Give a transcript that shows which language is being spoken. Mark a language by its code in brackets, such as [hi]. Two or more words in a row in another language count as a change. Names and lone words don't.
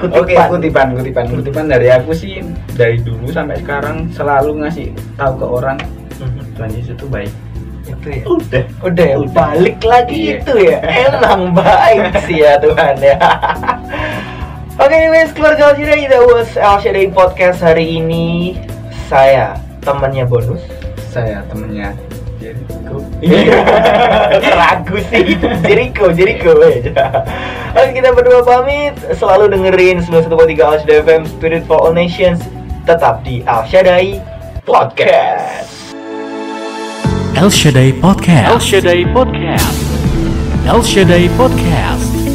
[id] Oke, kutipan dari aku sih dari dulu sampai sekarang selalu ngasih tahu ke orang Tuhan Yesus itu baik. Itu ya. Udah ya. Balik lagi Iya. itu ya. Emang baik sih ya Tuhan ya. Oke, anyways, keluarga Al Shaddai, [en] that was Al Shaddai Podcast [id] hari ini. Saya temannya Bonus. Saya temennya Jericho. Ragu sih. Jericho. Oke, kita berdua pamit. Selalu dengerin 91.3 Al Shaddai FM, [en] Spirit for All Nations. [id] Tetap di Al Shaddai Podcast. El Shaddai Podcast. El Shaddai Podcast. El Shaddai Podcast.